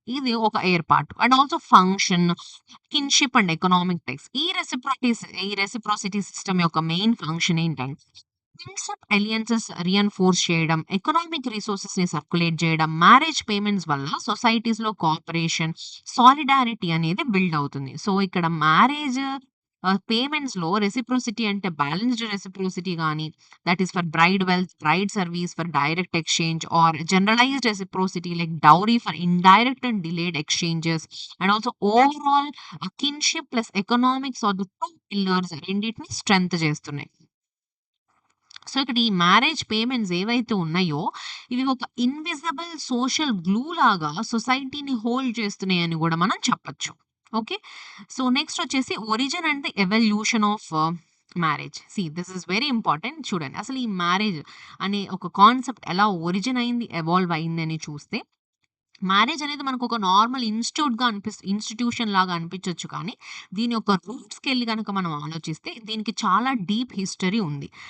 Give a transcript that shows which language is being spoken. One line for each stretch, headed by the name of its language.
Telugu: ఇది ఒక ఏర్పాటు. And also function, kinship and economic types. ఈ రెసిప్రొసిటీ సిస్టమ్ యొక్క మెయిన్ ఫంక్షన్ ఏంటంటే, కిన్‌షిప్ అలయన్సెస్ రియిన్ఫోర్స్ చేయడం, ఎకనామిక్ రిసోర్సెస్‌ని సర్క్యులేట్ చేయడం, మ్యారేజ్ పేమెంట్స్ వల్ల సొసైటీస్‌లో కోఆపరేషన్, సాలిడారిటీ అనేది బిల్డ్ అవుతుంది. సో, ఇక్కడ మ్యారేజ్ పేమెంట్స్‌లో రెసిప్రొసిటీ అంటే బ్యాలెన్స్‌డ్ రెసిప్రొసిటీ గాని,
English: that is for bride wealth, bride service for direct exchange, or generalized reciprocity like dowry for indirect and delayed exchanges. And also overall kinship plus economics or the two pillars
Telugu: రెండిటిని strength చేస్తున్నాయి. So ఇక్కడ ఈ marriage payments ఏవైతే ఉన్నాయో ఇవి ఒక invisible social glue లాగా సొసైటీని హోల్డ్ చేస్తున్నాయని కూడా మనం చెప్పొచ్చు. ఓకే. సో నెక్స్ట్ వచ్చేసి origin and the evolution of marriage.
English: This is very important.
Telugu: చూడండి అసలు ఈ మ్యారేజ్ అనే ఒక కాన్సెప్ట్ ఎలా ఒరిజిన్ అయింది, ఎవాల్వ్ అయింది అని చూస్తే, మ్యారేజ్ అనేది మనకొక నార్మల్ ఇన్‌స్టిట్యూషన్ లాగా అనిపించొచ్చు కానీ, దీని యొక్క రూట్స్‌కెళ్ళి గనక మనం ఆలోచిస్తే, దీనికి చాలా డీప్ హిస్టరీ ఉంది.